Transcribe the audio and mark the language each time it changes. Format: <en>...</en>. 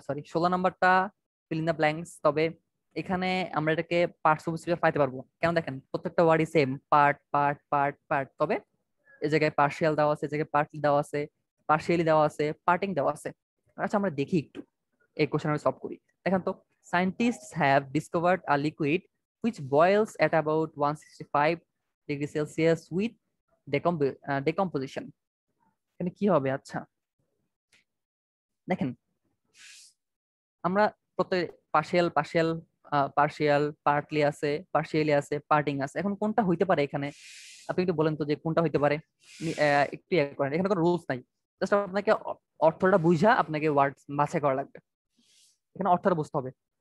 <bn>16 নম্বরটা</bn> <en>Fill in the blanks.</en> <bn>তবে এখানে আমরা এটাকে পার্টস অফ স্পিচে পাইতে পারবো, কেন? দেখেন প্রত্যেকটা ওয়ার্ডই same, part part part part. তবে এই জায়গায় পার্শিয়াল দেওয়া আছে, এই জায়গায় পার্টলি দেওয়া আছে, পার্শিয়ালি দেওয়া আছে, পার্টিং দেওয়া আছে। আচ্ছা, আমরা দেখি একটু এই কোশ্চেন আমরা সলভ করি। দেখেন তো,</bn> <en>Scientists have discovered a liquid which boils at about 165 degree Celsius with decomposition.</en> <bn>এখানে কি হবে? আচ্ছা দেখেন, আমরা প্রত্যেক পার্শিয়াল পার্শিয়াল পার্শিয়াল পার্টলি আছে, পার্শিয়ালি আছে, পার্টিং আছে। এখন কোনটা হইতে পারে এখানে? আপনি একটু বলেন তো যে কোনটা হইতে পারে। একটু করেন, এখানে কোনো রুলস নাই, জাস্ট আপনাকে অর্থটা বুঝা আপনাকে ওয়ার্ড বাছাই করা লাগবে। এখানে অর্থটা বুঝতে হবে।</bn>